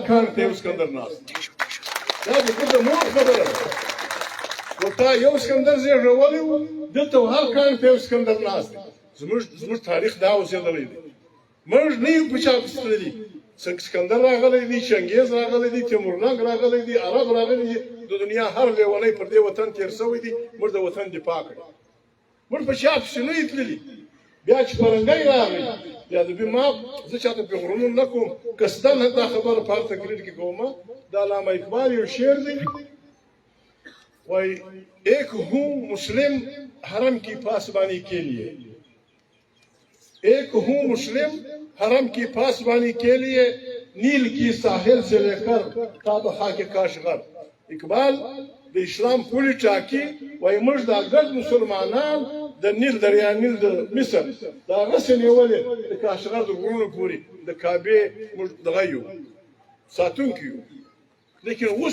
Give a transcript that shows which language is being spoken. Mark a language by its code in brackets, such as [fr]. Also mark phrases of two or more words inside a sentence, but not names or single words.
[ps] کال ته یو اسکندر ناست دا د مور خبره ده و تا یو اسکندر زېږولی و دلته هر کال ته یو اسکندر ناست زموږ تاریخ دا اوسېدلی دی موږ نه یو په چا پسې تللي اسکندر راغلی دی چنګیز راغلی دی تیمورلنګ راغلی دی عرب راغلی دی د دنیا هر لیونی پر دې وطن تېر سوی دی موږ د وطن دفاع کړی موږ په چا پسې نه یو تللي بیا چې فرنګی راغی بیا د ما زه چاته پې غرونو نه کوم قصدن دا خبره په هر تقریر کې کومه د علامه اقبال یو شعر دی وایي [ur] ایک ہوں مسلم حرم کی پاسبانی کے لیے ایک ہوں مسلم حرم کی پاسبانی کے لیے نیل کی ساحل سے لے کر تا بخا کے کاشغر [ps] اقبال د اسلام پولی ټاکي وایي موږ دا ګډ مسلمانان د نیل دریا نیل د مصر د هغسې نیولې د کاشغر د غرونو پورې د کعبې موږ دغه یو ساتونکي یو لیکن اوس